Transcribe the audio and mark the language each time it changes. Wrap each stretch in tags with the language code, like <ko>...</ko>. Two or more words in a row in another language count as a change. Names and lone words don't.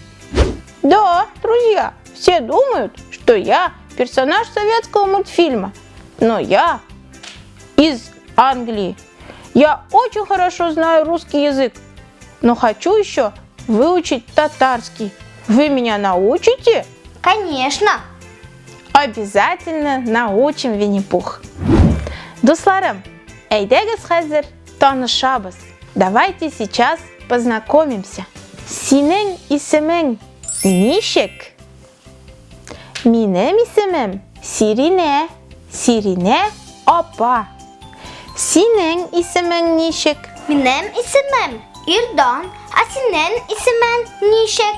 <ru>Да, друзья, все думают, что я персонаж советского мультфильма, но я из Англии. Я очень хорошо знаю русский язык, но хочу еще выучить татарский. Вы меня научите? Конечно. Обязательно научим, Винни-Пух.</ru> <tt>Дусларым, әйдәгез хәзер танышабыз.</tt> <ru>Давайте сейчас познакомимся.</ru> <tt>Синең исемең ничек? Минем исемем Сиринә. Сиринә апа. Синең исемең ничек? Минем исемем Ирдан, а синең исемең ничек?</tt>